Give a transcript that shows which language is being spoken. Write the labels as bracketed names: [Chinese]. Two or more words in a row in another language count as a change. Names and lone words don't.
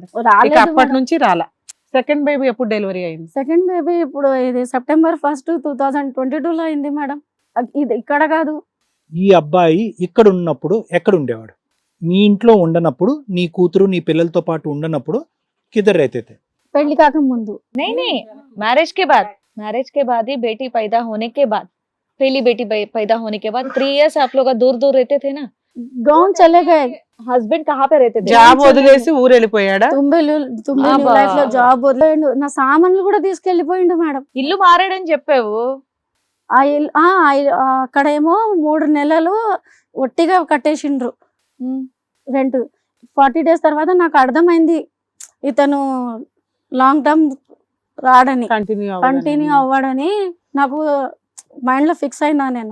[Telugu] రాలేదు అప్పటి మేడం. నుంచి రాలా. [English] second baby [Telugu] ఎప్పుడు డెలివరీ అయింది? [English] second baby [Telugu] ఇప్పుడు ఇది September 1st 2022 లో అయింది మేడం. ఇది ఇక్కడ కాదు. ఈ అబ్బాయి ఇక్కడ ఉన్నప్పుడు ఎక్కడ ఉండేవాడు? మీ ఇంట్లో ఉండనప్పుడు, నీ కూతురు నీ పిల్లలతో పాటు ఉండనప్పుడు [Hindi] किधर रहते थे? [Telugu] పెళ్లి కాక ముందు. [Hindi] नहीं, मैरिज के बाद ही बेटी पैदा होने के बाद, पहली बेटी पैदा होने के बाद 3 years आप लोग दूर रहते थे ना? गाँव चले गए. हस्बैंड कहाँ पे रहते थे? [Telugu] జాబ్ వదిలేసి ఊరు వెళ్ళిపోయాడా? తుంబే అబ్బా. లైఫ్ లో జాబ్ వదిలేండు, నా సామాన్లు కూడా తీసుకెళ్లిపోయిండు మేడం. ఇల్లు మారాడని చెప్పావు. అక్కడేమో 3 నెలలు ఒట్టిగా కట్టేసిండ్రు రెంట్. 40 days తర్వాత నాకు అర్థమైంది ఇతను [English] long term [Telugu] రాడని, కంటిన్యూ అవ్వడని నాకు మైండ్ లో ఫిక్స్ అయినా నేను.